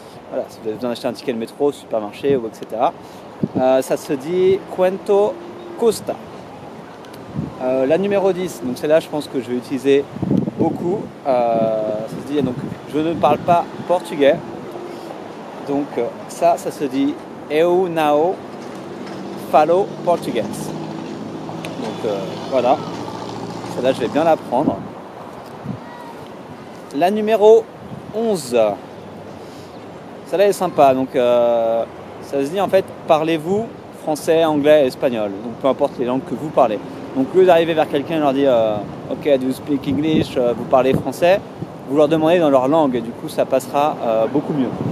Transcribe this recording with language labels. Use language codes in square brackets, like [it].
[fr] Voilà, si vous avez besoin d'acheter un ticket de métro, supermarché ou etc. Ça se dit [pt] quanto custa. [fr] La numéro 10, donc celle-là je pense que je vais utiliser beaucoup. Ça se dit donc je ne parle pas portugais. Donc ça se dit [pt] eu não falo português. [fr] Donc voilà. Celle-là, je vais bien la prendre. La numéro 11, Celle-là est sympa. Donc, ça se dit en fait, parlez-vous français, anglais et espagnol. Donc, peu importe les langues que vous parlez. Donc, au lieu d'arriver vers quelqu'un et leur dire OK, [en] do you speak English, [fr] vous parlez français, vous leur demandez dans leur langue et du coup, ça passera beaucoup mieux.